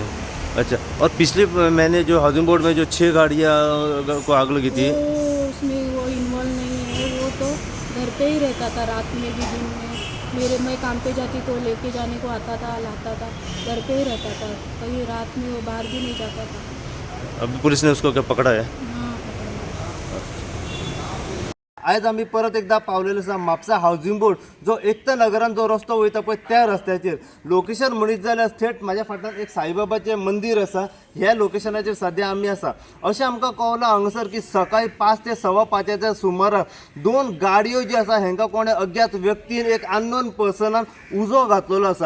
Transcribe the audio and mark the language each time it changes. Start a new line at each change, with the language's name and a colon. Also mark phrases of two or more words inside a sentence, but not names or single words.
Hindi: अच्छा, और पिछले महीने जो हाउसिंग बोर्ड में जो 6 गाड़ियाँ को आग लगी थी, वो उसमें वो इन्वॉल्व नहीं है, वो तो घर पे ही रहता था, रात में भी दिन में मैं काम पे जाती तो लेके जाने को आता था, लाता था, घर पे ही रहता था, कहीं रात में वो बाहर भी नहीं जाता था। अभी पुलिस ने उसको क्या पकड़ा है? हाँ
Konkani: आयज आम्ही परत एकदा पावलेलो आसा म्हापसा हावजिंग बोर्ड, जो एकता नगरान जो रस्तो वयता पळय त्या रस्त्याचेर लोकेशन म्हणीत जाल्यार थेट म्हाज्या फाटल्यान एक साईबाबाचें मंदिर आसा। ह्या लोकेशनाचेर सद्या आमी आसा। अशें आमकां कळ्ळां हांगासर की सकाळी 5 ते 5:15 सुमाराक 2 गाडयो ज्यो आसा हांकां कोणे अज्ञात व्यक्तीन एक
English: unknown personan
Konkani: उजो घातलेलो आसा।